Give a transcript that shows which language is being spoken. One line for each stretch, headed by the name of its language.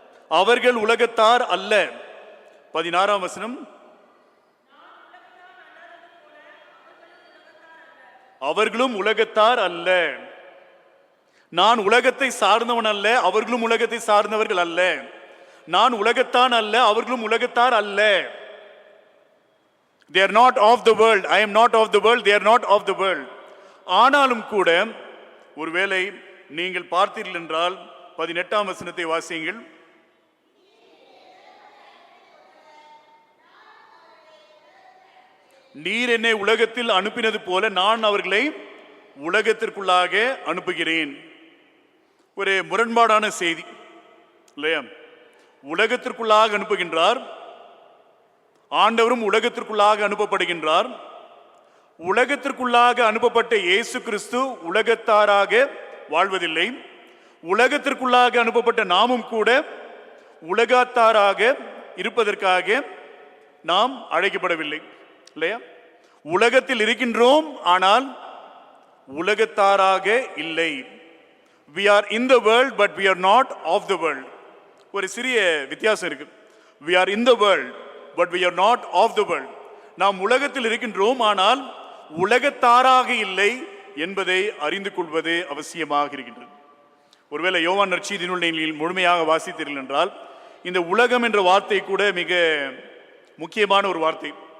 Tamil: அவர்கள் உலகத்தார் அல்ல. 16ஆம் வசனம், அவர்களும் உலகத்தார் அல்ல. நான் உலகத்தை சார்ந்தவன் அல்ல, அவர்களும் உலகத்தை சார்ந்தவர்கள் அல்ல. நான் உலகத்தான் அல்ல, அவர்களும் உலகத்தார் அல்ல.
English: They are not of the world. I am not of the world. They are not of the world.
Tamil: ஆனாலும் கூட ஒருவேளை நீங்கள் பார்த்தீர்கள் என்றால் 18ஆம் வசனத்தை வாசியுங்கள். நீர் என்னை உலகத்தில் அனுப்பினது போல நான் அவர்களை உலகத்திற்குள்ளாக அனுப்புகிறேன். ஒரு முரண்பாடான செய்தி இல்லையா? உலகத்திற்குள்ளாக அனுப்புகின்றார், ஆண்டவரும் உலகத்திற்குள்ளாக அனுப்பப்படுகின்றார். உலகத்திற்குள்ளாக அனுப்பப்பட்ட இயேசு கிறிஸ்து உலகத்தாராக வாழ்வதில்லை. உலகத்திற்குள்ளாக அனுப்பப்பட்ட நாமும் கூட உலகத்தாராக இருப்பதற்காக நாம் அழைக்கப்படவில்லை இல்லையா? உலகத்தில் இருக்கின்றோம், ஆனால் உலகத்தாராக இல்லை.
English: We are in the world but we are not of the world.
Tamil: ஒரு சிறிய வித்தியாசம் இருக்கு.
English: We are in the world but we are not of the world.
Tamil: நாம் உலகத்தில் இருக்கின்றோம், ஆனால் உலகத்தாராக இல்லை என்பதை அறிந்து கொள்வது அவசியமாக இருக்கின்றது. ஒருவேளை யோவான் நற்செய்தி நூலில் முழுமையாக வாசித்தீர்கள் என்றால் இந்த உலகம் என்ற வார்த்தை கூட மிக முக்கியமான ஒரு வார்த்தை.